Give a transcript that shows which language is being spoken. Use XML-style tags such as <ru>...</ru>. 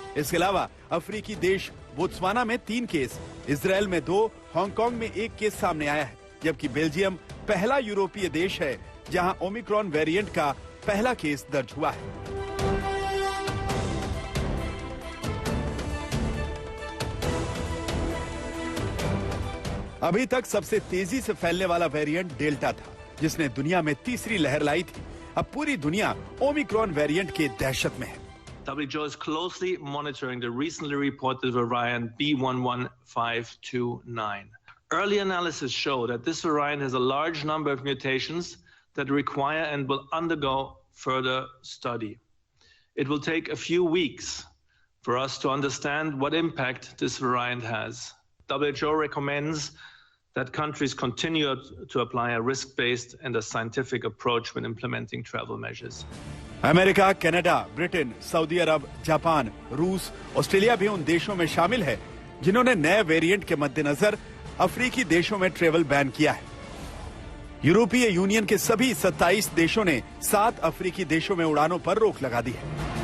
<hi>इसके अलावा अफ्रीकी देश बोत्सवाना में 3 केस, इजराइल में 2, हांगकांग में 1 केस सामने आया है, जबकि बेल्जियम पहला यूरोपीय देश है जहां ओमिक्रॉन वेरिएंट का पहला केस दर्ज हुआ है। अभी तक सबसे तेजी से फैलने वाला वेरिएंट डेल्टा था, जिसने दुनिया में तीसरी लहर लाई थी। अब पूरी दुनिया ओमिक्रॉन वेरिएंट के दहशत में है।</hi> <en>WHO is closely monitoring the recently reported variant B11529. Early analysis show that this variant has a large number of mutations that require and will undergo further study. It will take a few weeks for us to understand what impact this variant has. WHO recommends that countries continue to apply a risk-based and a scientific approach when implementing travel measures.</en> <hi>America, Canada, Britain, Saudi Arab, Japan, रूस, Australia भी उन देशों में शामिल है जिन्होंने नए variant के मद्देनजर अफ्रीकी देशों में ट्रेवल बैन किया है। यूरोपीय यूनियन के सभी 27 देशों ने 7 अफ्रीकी देशों में उड़ानों पर रोक लगा दी है।</hi>